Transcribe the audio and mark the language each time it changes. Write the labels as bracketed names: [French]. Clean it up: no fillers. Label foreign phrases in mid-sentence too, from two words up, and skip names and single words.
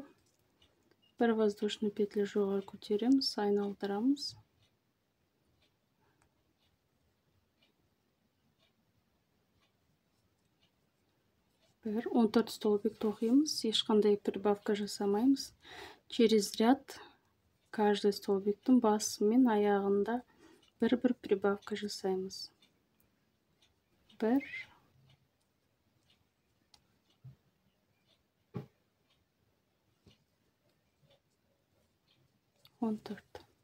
[Kazakh] Бір [Russian] воздушный петля [Kazakh] жоғары көтереміз, айналдырамыз. Бір 14 столбик тоқимыз, ешқандай прибавка жасамаймыз. [Russian] Через ряд каждый [Kazakh] столбиктің басы мен аяғында бір-бір прибавка жасаймыз. 1, 14.